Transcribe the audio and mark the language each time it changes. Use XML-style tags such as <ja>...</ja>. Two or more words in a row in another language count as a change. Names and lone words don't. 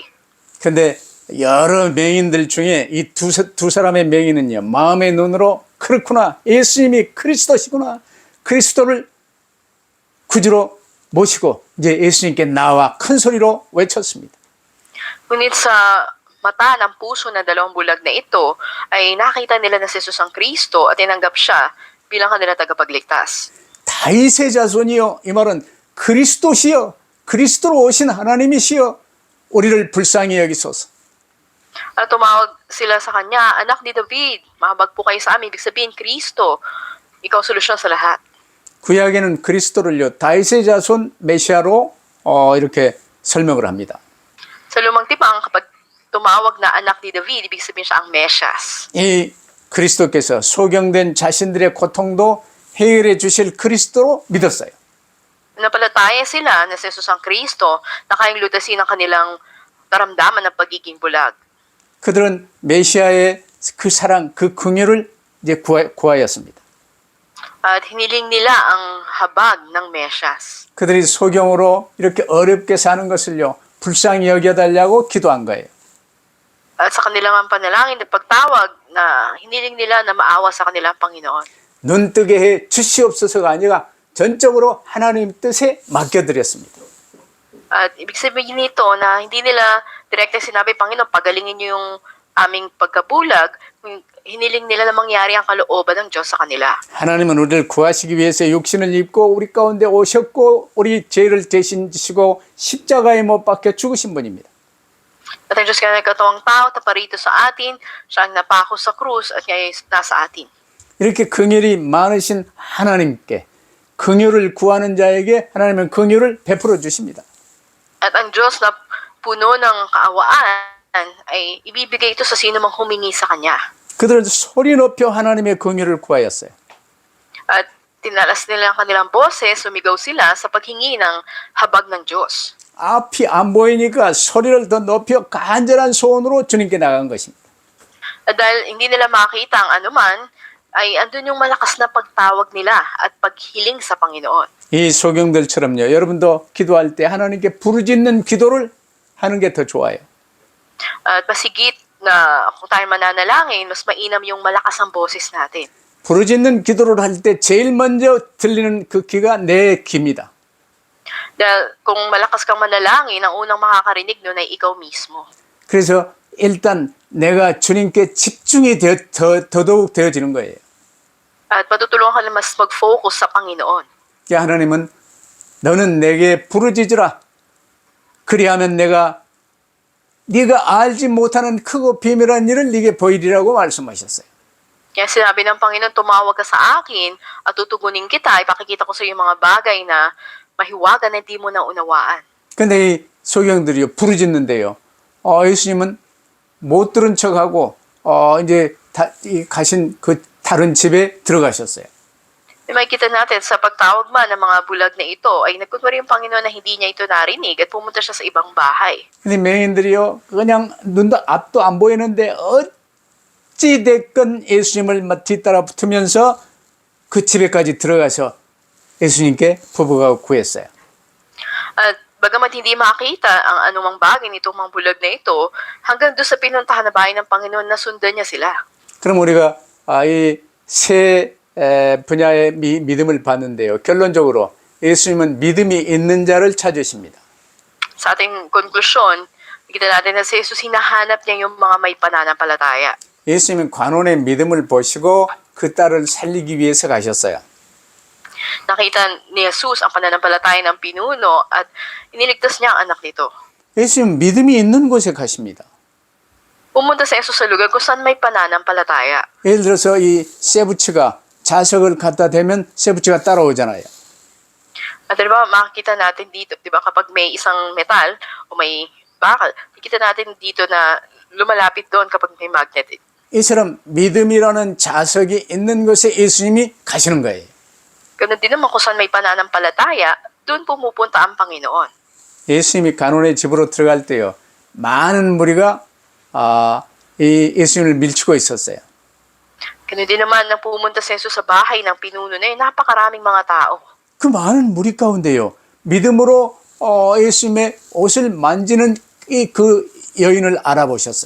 <ko>근데 여러 맹인들 중에 이 두 사람의 맹인은요, 마음의 눈으로 그렇구나, 예수님이 그리스도시구나, 그리스도를 구주로 모시고 이제 예수님께 나와 큰 소리로 외쳤습니다.</ko> <tl>Ngunit sa mata ng puso ng dalawang bulag na ito, ay nakita nila na si Jesus ang Kristo at tinanggap siya bilang kanila tagapagligtas.</tl> <ko>다윗의 자손이여, 이 말은 그리스도시여, 그리스도로 오신 하나님이시여, 우리를 불쌍히 여기소서.</ko> <tl>At tumawag sila sa kanya, anak ni David, mahabag po kayo sa amin. Ibig sabihin, Kristo, ikaw solusyon sa lahat.</tl> <ko>구약에는 그리스도를요, 다윗의 자손 메시아로 이렇게 설명을 합니다.</ko> <tl>Sa lumang tipan, kapag tumawag na anak ni David, ibig sabihin siya ang Mesias.</tl> <ko>이 그리스도께서 소경된 자신들의 고통도 해결해 주실 그리스도로 믿었어요.</ko> <tl>Napalataya sila na si Jesus ang Kristo na kayang lutasin ang kanilang karamdaman ng pagiging bulag.</tl> <ko>그들은 메시아의 그 사랑, 그 긍휼을 이제 구하였습니다.</ko> <tl>At hiniling nila ang habag ng Mesias.</tl> <ko>그들이 소경으로 이렇게 어렵게 사는 것을요, 불쌍히 여겨달라고 기도한 거예요.</ko> <tl>At sa kanilang ang panalangin at pagtawag na hiniling nila na maawa sa kanilang Panginoon.</tl> <ko>눈뜨게 해 주시옵소서가 아니라 전적으로 하나님 뜻에 맡겨드렸습니다.</ko> <tl>At ibig sabihin nito na hindi nila direkta sinabi, Panginoon, pagalingin niyo yung aming pagkabulag, hiniling nila na mangyari ang kalooban ng Diyos sa kanila.</tl> <ko>하나님은 우리를 구하시기 위해서 육신을 입고 우리 가운데 오셨고 우리 죄를 대신 지시고 십자가에 못 박혀 죽으신 분입니다.</ko> <tl>At ang Diyos kaya nagkatawang tao, taparito sa atin, siya ang napako sa krus at ngayon nasa atin.</tl> <ko>이렇게 긍휼이 많으신 하나님께 긍휼을 구하는 자에게 하나님은 긍휼을 베풀어 주십니다.</ko> <tl>At ang Diyos na puno ng kaawaan ay ibibigay ito sa sino mang humingi sa Kanya.</tl> <ko>그들은 소리 높여 하나님의 긍휼을 구하였어요.</ko> <tl>At tinalas nila ang kanilang boses, sumigaw sila sa paghingi ng habag ng Diyos.</tl> <ko>앞이 안 보이니까 소리를 더 높여 간절한 소원으로 주님께 나간 것입니다.</ko> <tl>At dahil hindi nila makita ang anuman, ay andun yung malakas na pagtawag nila at paghiling sa Panginoon.</tl> <ko>이 소경들처럼요. 여러분도 기도할 때 하나님께 부르짖는 기도를 하는 게 더 좋아요.</ko> <tl>At masigit na kung tayo mananalangin, mas mainam yung malakas ang boses natin.</tl> <ko>부르짖는 기도를 할 때 제일 먼저 들리는 그 귀가 내 귀입니다.</ko> <tl>Dahil kung malakas kang manalangin, ang unang makakarinig nun ay ikaw mismo.</tl> <ko>그래서 일단 내가 주님께 집중이 더더욱 되어지는 거예요.</ko> <tl>At matutulungan ka na mas mag-focus sa Panginoon.</tl> <ko>그러니까 하나님은 너는 내게 부르짖으라. 그리하면 내가 네가 알지 못하는 크고 비밀한 일을 네게 보이리라고 말씀하셨어요.</ko> <tl>Kaya sinabi ng Panginoon, tumawag ka sa akin at tutugunin kita, ipakikita ko sa iyo mga bagay na mahiwaga na hindi mo na unawaan.</tl> <ko>근데 이 소경들이요 부르짖는데요. 예수님은 못 들은 척하고 이제 가신 그 다른 집에 들어가셨어요.</ko> <tl>May makikita natin sa pagtawag man ng mga bulag na ito ay nagkunwari yung Panginoon na hindi niya ito narinig at pumunta siya sa ibang bahay.</tl> <ko>근데 맹인들이요 그냥 눈도 앞도 안 보이는데 어찌 됐건 예수님을 뒤따라 붙으면서 그 집에까지 들어가서 예수님께 부부가 구했어요.</ko> <tl>At bagamat hindi makita ang anumang bagay nitong mga bulag na ito, hanggang doon sa pinuntahan na bahay ng Panginoon na sundan niya sila.</tl> <ko>그럼 우리가 이 세 분야의 믿음을 봤는데요. 결론적으로 예수님은 믿음이 있는 자를 찾으십니다.</ko> <tl>Sa ating konklusyon, nakita natin na si Jesus hinahanap niya yung mga may pananampalataya.</tl> <ko>예수님은 관원의 믿음을 보시고 그 딸을 살리기 위해서 가셨어요.</ko> <tl>Nakita ni Jesus ang pananampalataya ng pinuno at iniligtas niya ang anak nito.</tl> <ko>예수님은 믿음이 있는 곳에 가십니다.</ko> <tl>Pumunta si Jesus sa lugar kung saan may pananampalataya.</tl> <ko>예를 들어서 이 세부치가 자석을 갖다 대면 세부치가 따라오잖아요.</ko> <tl>At diba, makikita natin dito, diba, kapag may isang metal o may bakal, makikita natin dito na lumalapit doon kapag may magnet.</tl> <ko>이처럼 믿음이라는 자석이 있는 곳에 예수님이 가시는 거예요.</ko> <tl>Ganun din naman kung saan may pananampalataya, doon pumupunta ang Panginoon.</tl> <ko>예수님이 간원의 집으로 들어갈 때요. 많은 무리가 이 예수님을 밀치고 있었어요.</ko> <tl>Ganun din naman na pumunta si Jesus sa bahay ng pinuno na yun, napakaraming mga tao.</tl> <ko>그 많은 무리 가운데요. 믿음으로 예수님의 옷을 만지는 그 여인을 알아보셨어요.</ko>